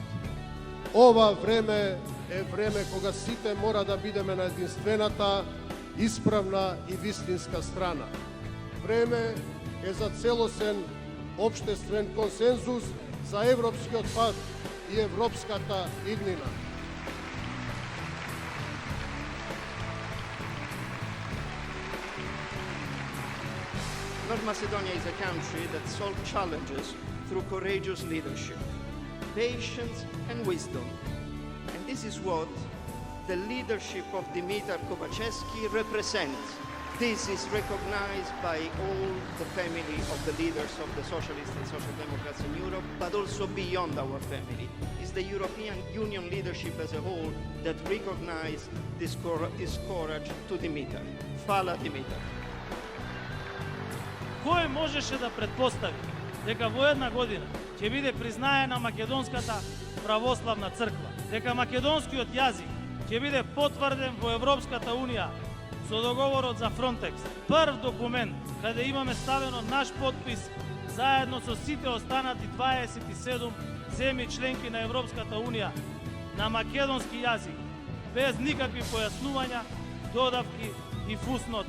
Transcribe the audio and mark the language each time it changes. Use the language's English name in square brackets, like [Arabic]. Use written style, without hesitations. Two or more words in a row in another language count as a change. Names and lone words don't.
[Macedonian] Ова време е време кога сите мора да бидеме на единствената, исправна и вистинска страна. Време е за целосен општествен консензус за европскиот пат и европската иднина. [English] North Macedonia is a country that solves challenges through courageous leadership, patience and wisdom. And this is what the leadership of Dimitar Kovacevski represents. This is recognized by all the family of the leaders of the socialists and social democrats in Europe, but also beyond our family. It's the European Union leadership as a whole that recognize this courage to Dimitar. Hvala Dimitar. [Macedonian] Кој можеше да предпостави дека во една година ќе биде признаена Македонската православна црква, дека македонскиот јазик ќе биде потврден во Европската Унија со договорот за Фронтекс, прв документ каде имаме ставено наш подпис заедно со сите останати 27 земји членки на Европската Унија на македонски јазик, без никакви појаснувања, додавки и фусноти.